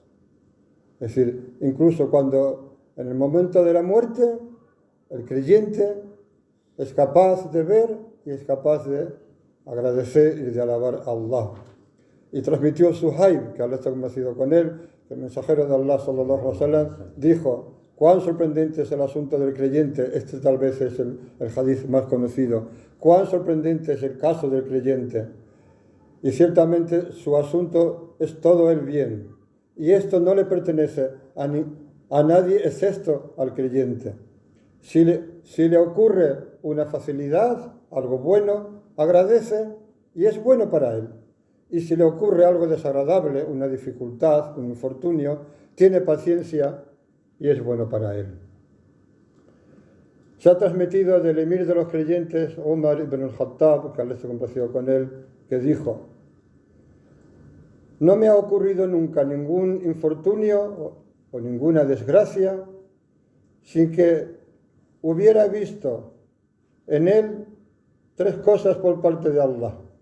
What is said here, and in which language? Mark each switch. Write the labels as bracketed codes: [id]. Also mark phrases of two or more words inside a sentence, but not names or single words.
[es] Es decir, incluso cuando en el momento de la muerte el creyente es capaz de ver y es capaz de agradecer y de alabar a Allah. Y transmitió Suhaib, que Allah está convencido con él, que el mensajero de Allah, [ar] صلى الله عليه وسلم, [es] dijo, cuán sorprendente es el asunto del creyente, este tal vez es el hadith más conocido, cuán sorprendente es el caso del creyente. Y ciertamente su asunto es todo el bien. Y esto no le pertenece a nadie excepto al creyente. Si le ocurre una facilidad, algo bueno, agradece y es bueno para él. Y si le ocurre algo desagradable, una dificultad, un infortunio, tiene paciencia y es bueno para él. Se ha transmitido del emir de los creyentes, Umar ibn al-Khattab, que Allah está complacido con él, que dijo, no me ha ocurrido nunca ningún infortunio o ninguna desgracia sin que hubiera visto en él tres cosas por parte de Allah.